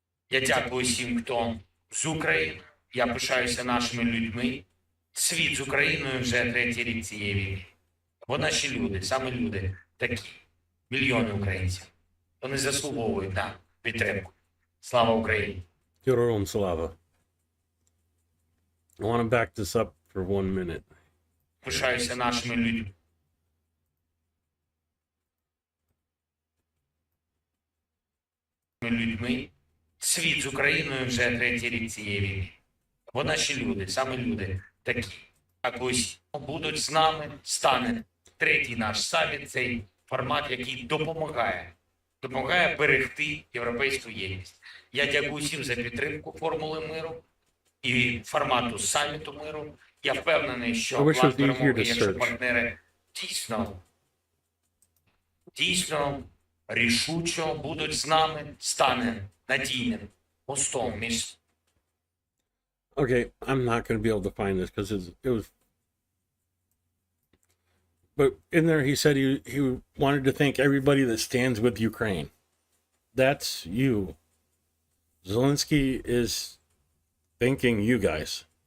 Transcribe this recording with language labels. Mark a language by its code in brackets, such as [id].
[uk] Я дякую всім, хто з України. Я пишаюся нашими людьми. Світ з Україною вже 3-й рік цієї війни. Бо наші люди, саме люди, такі, мільйони українців, вони заслуговують на підтримку. Слава Україні! Героям слава. [en] I want to back this up for 1 minute. [uk] Пишаюся нашими людьми. Світ з Україною вже 3-й рік цієї війни. Бо наші люди, саме люди, такі, як ось будуть з нами, стане 3-й наш саміт, цей формат, який допомагає берегти європейську єдність. Я дякую всім за підтримку формули миру і формату саміту миру. Я впевнений, що план перемоги, якщо партнери дійсно рішучо будуть з нами, стане надійним мостом між... [en] Okay, I'm not going to be able to find this because it was... But in there he said he wanted to thank everybody that stands with Ukraine. That's you. Zelensky is thanking you guys.